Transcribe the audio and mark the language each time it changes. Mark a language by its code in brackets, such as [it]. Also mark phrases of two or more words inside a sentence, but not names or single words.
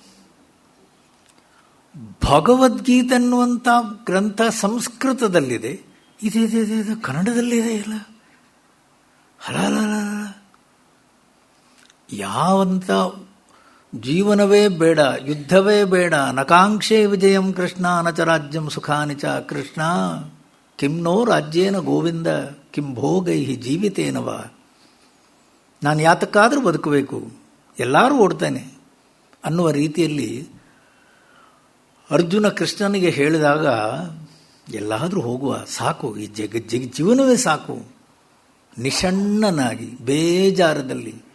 [kn] ಭಗವದ್ಗೀತೆ ಅನ್ನುವಂಥ ಗ್ರಂಥ ಸಂಸ್ಕೃತದಲ್ಲಿದೆ, ಇದು ಕನ್ನಡದಲ್ಲಿದೆ. ಇಲ್ಲ ಹಲ ಯಾವಂತ ಜೀವನವೇ ಬೇಡ, ಯುದ್ಧವೇ ಬೇಡ, [sa] ನಕಾಂಕ್ಷೆ ವಿಜಯಂ ಕೃಷ್ಣ ನಚ ರಾಜ್ಯಂ ಸುಖಾನಿ ಚ ಕೃಷ್ಣ, ಕಿಂ ನೋ ರಾಜ್ಯೇನ ಗೋವಿಂದ ಕಿಂ ಭೋಗೈ ಜೀವಿತೇನವ. [kn] ನಾನು ಯಾತಕ್ಕಾದರೂ ಬದುಕಬೇಕು, ಎಲ್ಲರೂ ಓಡ್ತಾನೆ ಅನ್ನುವ ರೀತಿಯಲ್ಲಿ ಅರ್ಜುನ ಕೃಷ್ಣನಿಗೆ ಹೇಳಿದಾಗ, ಎಲ್ಲಾದರೂ ಹೋಗುವ, ಸಾಕು, ಈ ಜೀವನವೇ ಸಾಕು, ನಿಷಣ್ಣನಾಗಿ ಬೇಜಾರದಲ್ಲಿ.